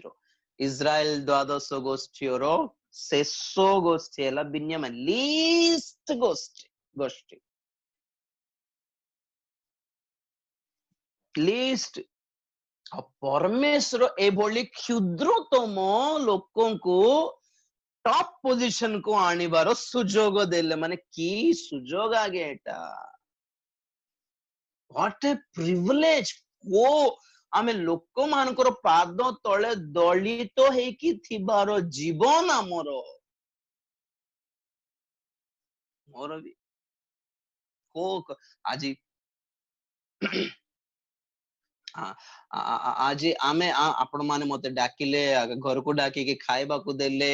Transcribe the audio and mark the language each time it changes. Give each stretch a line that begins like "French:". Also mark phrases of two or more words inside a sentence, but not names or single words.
Odia: ଇସ୍ରାଏଲ ଦ୍ୱାଦଶ ଗୋଷ୍ଠୀର ଶେଷ ଗୋଷ୍ଠୀ ହେଲା ବିନ୍ୟାମିନ, ଲିଷ୍ଟ ଗୋଷ୍ଠୀ ଲିଷ୍ଟ। ପରମେଶ୍ୱର ଏଭଳି କ୍ଷୁଦ୍ରତମ ଲୋକଙ୍କୁ
English: top position
Odia: କୁ ଆଣିବାର ସୁଯୋଗ ଦେଲେ। ମାନେ କି ସୁଯୋଗ ଆଜ୍ଞା ଏଟା!
English: What a privilege!
Odia: ଆମେ ଲୋକମାନଙ୍କର ପାଦ ତଳେ ଦଳିତ ହେଇକି ଥିବାର ଜୀବନ ଆମର। ମୋର ବି ଆଜି ଆଜି ଆମେ ଆପଣ ମାନେ ମତେ ଡାକିଲେ, ଘରକୁ ଡାକିକି ଖାଇବାକୁ ଦେଲେ।